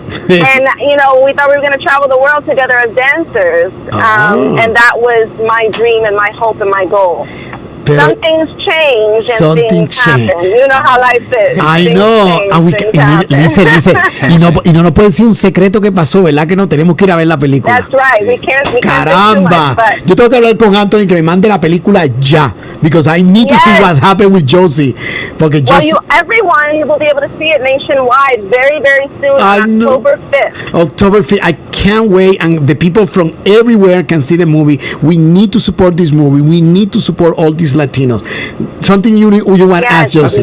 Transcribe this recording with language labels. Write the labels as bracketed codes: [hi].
[en] And we thought we were going to travel the world together as dancers, and that was my dream and my hope and my goal. Some things change and things happen. You know how life is. I know. Listen. [es] Y no nos puede decir un secreto que pasó, ¿verdad? Que no tenemos que ir a ver la película. [en] That's right. We can't [es] Caramba. Much, yo tengo que hablar con Anthony que me mande la película ya. [en] Because I need to see what's happened with Josie. [es] Porque [en] everyone will be able to see it nationwide very, very soon on October 5th. October 5th. I can't wait. And the people from everywhere can see the movie. We need to support this movie. We need to support all these Latinos. Something you want to ask Josie?